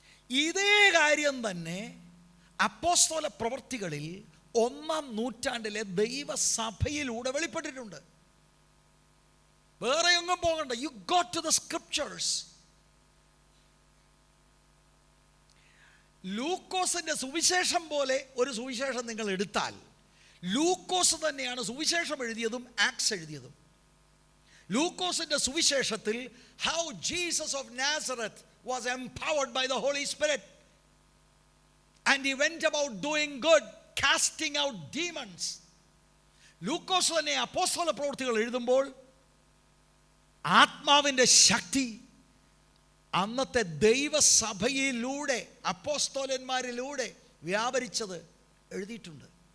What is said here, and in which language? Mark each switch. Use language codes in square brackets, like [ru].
[ml] ഇതേ കാര്യം തന്നെ അപ്പോസ്തല പ്രവൃത്തികളിൽ 1-ാം നൂറ്റാണ്ടിലെ ദൈവസഭയിലൂടെ വെളിപ്പെട്ടിട്ടുണ്ട്. വേറെ എങ്ങും പോകണ്ട. [en] You go to the scriptures. [ml] ലൂക്കോസിന്റെ സുവിശേഷം പോലെ ഒരു സുവിശേഷം നിങ്ങൾ എടുത്താൽ, ലൂക്കോസ് തന്നെയാണ് സുവിശേഷം എഴുതിയതും ആക്ട്സ് എഴുതിയതും. ലൂക്കോസിന്റെ സുവിശേഷത്തിൽ [en] How Jesus of Nazareth was empowered by the Holy Spirit and he went about doing good, casting out demons. [ml] ലൂക്കോസ് തന്നെ അപ്പോസ്തല പ്രവൃത്തികൾ എഴുതുമ്പോൾ ആത്മാവിൻ്റെ ശക്തി അന്നത്തെ ദൈവസഭയിലൂടെ അപ്പോസ്തലന്മാരിലൂടെ വ്യാപരിച്ചത് എഴുതിയിട്ടുണ്ട്.